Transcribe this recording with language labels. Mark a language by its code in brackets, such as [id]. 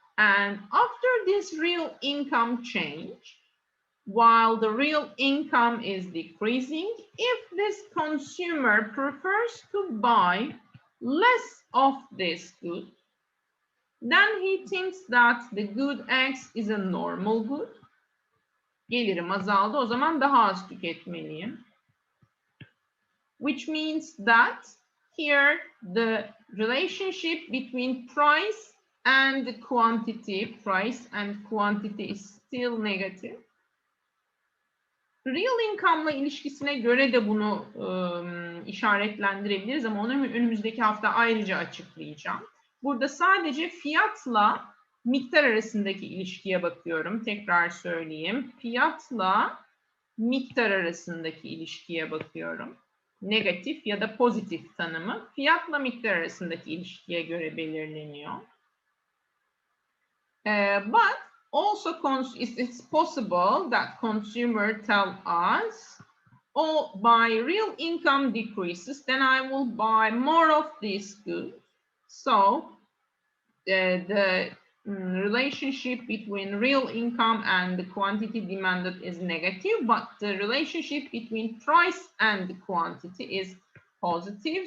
[en] And after this real income change, while the real income is decreasing, if this consumer prefers to buy less of this good, then he thinks that the good X is a normal good. [tr] Gelirim azaldı, o zaman daha az tüketmeliyim. [en] Which means that here the relationship between price and quantity, price and quantity is still negative. [tr] Real income'la ilişkisine göre de bunu işaretlendirebiliriz ama onu önümüzdeki hafta ayrıca açıklayacağım. Burada sadece fiyatla miktar arasındaki ilişkiye bakıyorum. Tekrar söyleyeyim. Fiyatla miktar arasındaki ilişkiye bakıyorum. Negatif ya da pozitif tanımı fiyatla miktar arasındaki ilişkiye göre belirleniyor. [en] But also it's possible that consumer tell us, by real income decreases, then I will buy more of this good. So the relationship between real income and the quantity demanded is negative, but the relationship between price and the quantity is positive.